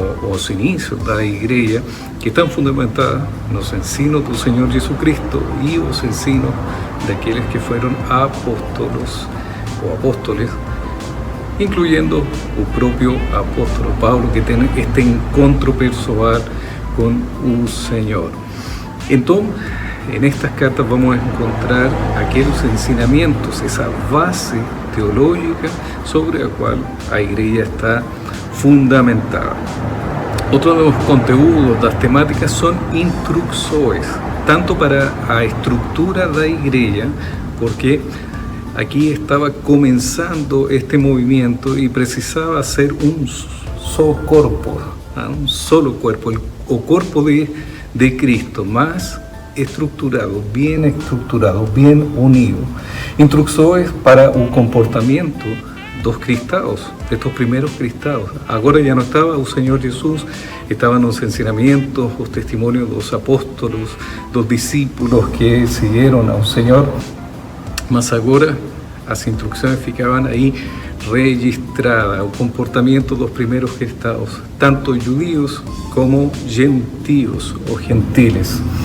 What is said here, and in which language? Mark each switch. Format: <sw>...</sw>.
<pt>os inicios da igreja, que estão fundamentadas nos ensinos do Senhor Jesucristo e os ensinos daqueles que foram apóstolos ou apóstoles,</pt> <es>incluyendo</es> <pt>o próprio apóstolo Paulo, que tem este encontro pessoal com o Senhor. Então,</pt> <es>en estas cartas vamos a encontrar aquellos ensinamientos, esa base teológica sobre la cual la iglesia está fundamentada. Otro de los conteúdos, las temáticas son instrucciones, tanto para la estructura de la iglesia, porque aquí estaba comenzando este movimiento y precisaba ser un solo cuerpo, un solo cuerpo, el cuerpo de Cristo, más estructurado, bien unido. Instrucciones para el comportamiento</es> <pt>dos cristãos,</pt> <es>estos primeros cristãos. Agora ya no estaba el Señor Jesús, estaban los ensinamientos, los testimonios de los apóstolos, los discípulos que siguieron al Señor,</es> <pt>mas agora as</pt> <es>instrucciones ficaban ahí registradas, el comportamiento de los primeros cristãos, tanto judíos como gentios o gentiles.</es>